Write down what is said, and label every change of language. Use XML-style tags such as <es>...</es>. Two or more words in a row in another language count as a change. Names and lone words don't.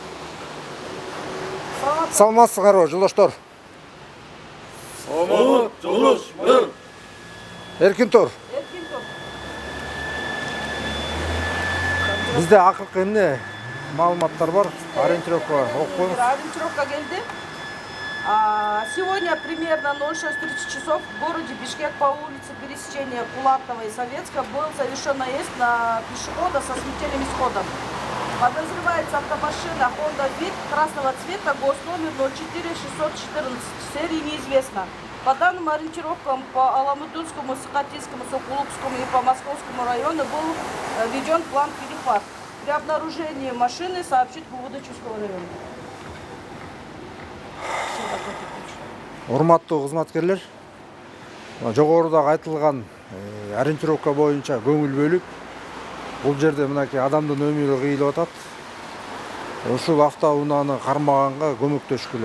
<ky>Саламатсыздарбы, жолдоштор? Саламат, жолдош, майор. Эркин тур. Бизде акыркы эмне маалыматтар бар? Ориентировка окуп коюңуз. Ориентировка келди.</ky> <ru>Сегодня примерно 06:30 часов в городе Бишкек по улице пересечения Кулатова и Советска был совершен наезд на пешехода со смертельным исходом. Подозревается автомашина Honda Fit красного цвета, госномер 04614, серии неизвестна. По данным ориентировкам по Аламудунскому, Сахатинскому, Сокулукскому и по Московскому району был введен план перехват. При обнаружении машины сообщить в Будачевского района.</ru> <ky>Урматтуу кызматкерлер, жогорудагы айтылган ориентировка боюнча көңүл бөлүп, бул жерде мынакей адамдын өмүрү кыйылып атат. Ушул автоунааны кармаганга көмөктөшкүлө.</ky>